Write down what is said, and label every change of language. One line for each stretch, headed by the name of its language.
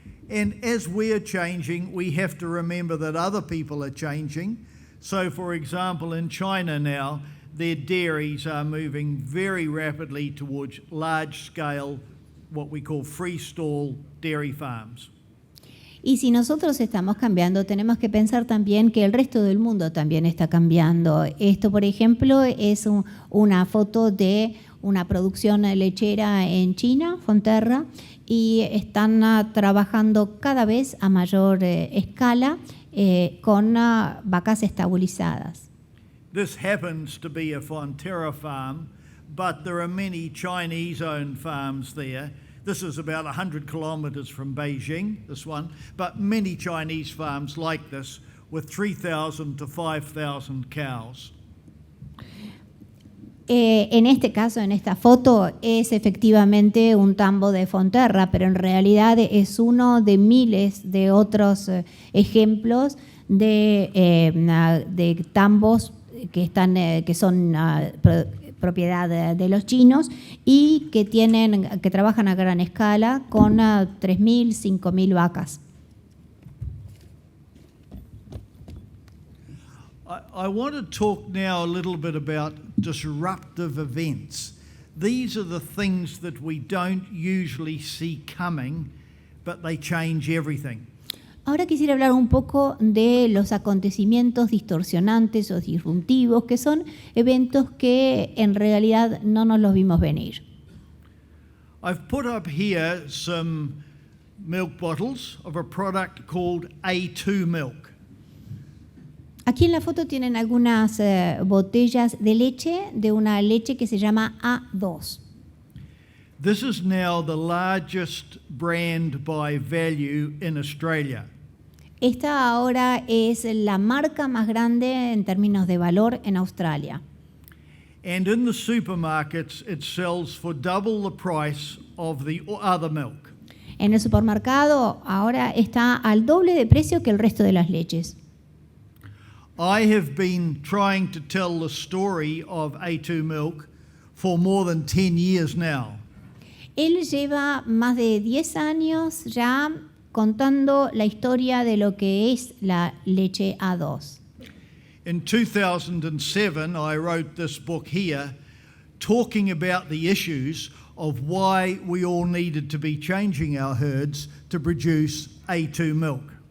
English: And as we are changing, we have to remember that other people are changing. So, for example, in China now, their dairies are moving very rapidly towards large-scale, what we call freestall dairy farms.
Spanish: Y si nosotros estamos cambiando, tenemos que pensar también que el resto del mundo también está cambiando. Esto, por ejemplo, es una foto de una producción lechera en China, Fonterra, y están trabajando cada vez a mayor escala con vacas estabilizadas.
English: This happens to be a Fonterra farm, but there are many Chinese-owned farms there. This is about 100 kilometers from Beijing, this one, but many Chinese farms like this with 3,000 to 5,000 cows.
Spanish: En este caso, en esta foto, es efectivamente un tambo de Fonterra, pero en realidad es uno de miles de otros ejemplos de tambos que son propiedad de los chinos y que trabajan a gran escala con 3.000, 5.000 vacas.
English: I want to talk now a little bit about disruptive events. These are the things that we don't usually see coming, but they change everything.
Spanish: Ahora quisiera hablar un poco de los acontecimientos distorsionantes o disruptivos, que son eventos que en realidad no nos los vimos venir.
English: I've put up here some milk bottles of a product called A2 milk.
Spanish: Aquí en la foto tienen algunas botellas de leche, de una leche que se llama A2.
English: This is now the largest brand by value in Australia.
Spanish: Esta ahora es la marca más grande en términos de valor en Australia.
English: And in the supermarkets, it sells for double the price of the other milk.
Spanish: En el supermercado ahora está al doble de precio que el resto de las leches.
English: I have been trying to tell the story of A2 milk for more than 10 years now.
Spanish: Él lleva más de 10 años ya contando la historia de lo que es la leche A2.
English: In 2007, I wrote this book here talking about the issues of why we all needed to be changing our herds to produce A2 milk.